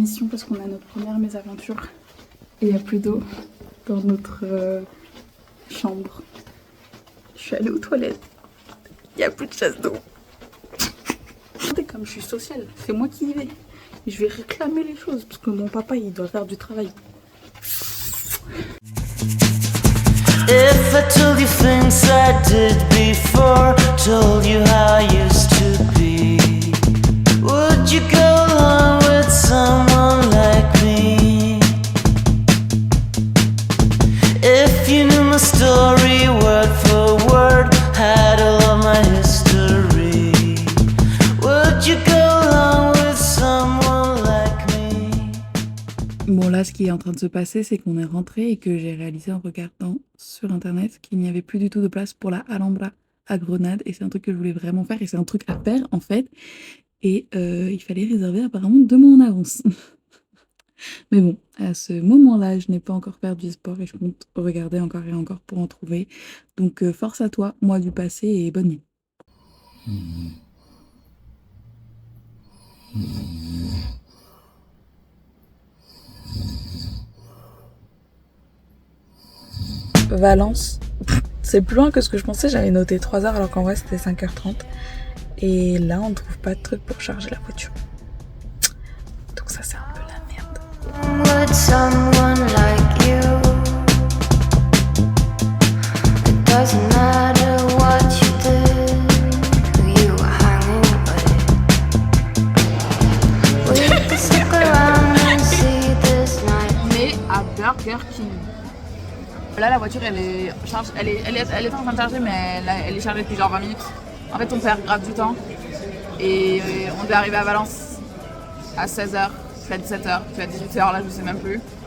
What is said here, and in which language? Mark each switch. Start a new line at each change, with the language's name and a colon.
French: Parce qu'on a notre première mésaventure et il n'y a plus d'eau dans notre chambre. Je suis allée aux toilettes, il n'y a plus de chasse d'eau. Comme je suis sociale, c'est moi qui y vais. Et je vais réclamer les choses parce que mon papa il doit faire du travail.
English: If I told you things I did before, told you how I used to be, would you go along with someone like me? If you knew my story word for word, had all of my history, would you go along with someone like me?
French: Bon là ce qui est en train de se passer c'est qu'on est rentré et que j'ai réalisé en regardant sur internet qu'il n'y avait plus du tout de place pour la Alhambra à Grenade et c'est un truc que je voulais vraiment faire et c'est un truc à faire en fait. Et il fallait réserver apparemment 2 mois en avance. Mais bon, à ce moment-là, je n'ai pas encore perdu espoir et je compte regarder encore et encore pour en trouver. Donc force à toi, moi du passé et bonne nuit. Valence, c'est plus loin que ce que je pensais, j'avais noté 3 heures alors qu'en vrai c'était 5h30. Et là, on ne trouve pas de truc pour charger la voiture. Donc ça, c'est un peu la merde.
English: With someone like you, it doesn't matter what you did, who you were hanging with. We could stick around and see this night.
French: On est à Burger King. Là, la voiture, elle est en train de charger, mais elle est chargée depuis genre 20 minutes. En fait, on perd grave du temps et on devait arriver à Valence à 16h, puis à 17h, puis à 18h, là je sais même plus.